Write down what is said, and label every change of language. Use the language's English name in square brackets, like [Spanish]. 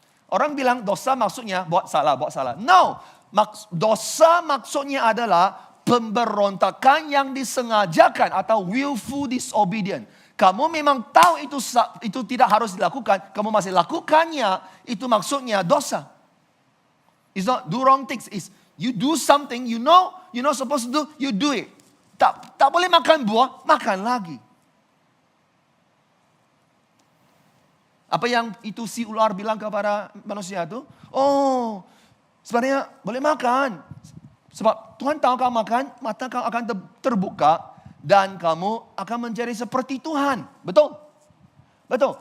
[Malay] Orang bilang dosa maksudnya buat salah. No, dosa maksudnya adalah pemberontakan yang disengajakan atau [English] willful disobedience. [Malay] Kamu memang tahu itu tidak harus dilakukan, kamu masih lakukannya, itu maksudnya dosa. [English] It's not do wrong things, it's you do something you know you're not supposed to do, you do it. [Malay] Tak boleh makan buah, makan lagi. Apa yang itu si ular bilang kepada manusia itu? Oh, sebenarnya boleh makan. Sebab Tuhan tahu kamu makan, mata kamu akan terbuka dan kamu akan menjadi seperti Tuhan. Betul? Betul.